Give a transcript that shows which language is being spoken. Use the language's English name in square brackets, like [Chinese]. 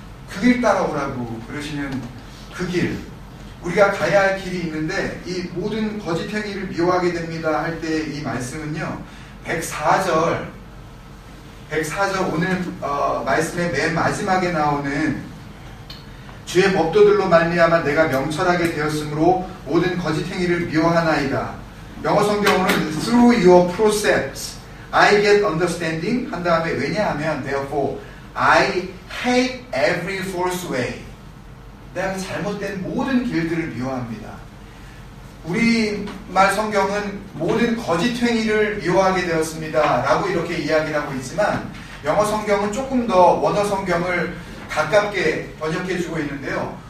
[Korean] 그 길 따라오라고 그러시는 그 길. 우리가 가야 할 길이 있는데 이 모든 거짓 행위를 미워하게 됩니다 할 때 이 말씀은요. 104절 오늘 말씀의 맨 마지막에 나오는 주의 법도들로 말미암아 내가 명철하게 되었으므로 모든 거짓 행위를 미워하나이다. 영어 성경으로는 [English] through your precepts I get understanding [Korean] 한 다음에 왜냐하면 [English] therefore I hate every false way. [Korean] 내가 잘못된 모든 길들을 미워합니다. 우리말 성경은 모든 거짓 행위를 미워하게 되었습니다 라고 이렇게 이야기를 하고 있지만 영어 성경은 조금 더 원어 성경을 가깝게 번역해주고 있는데요.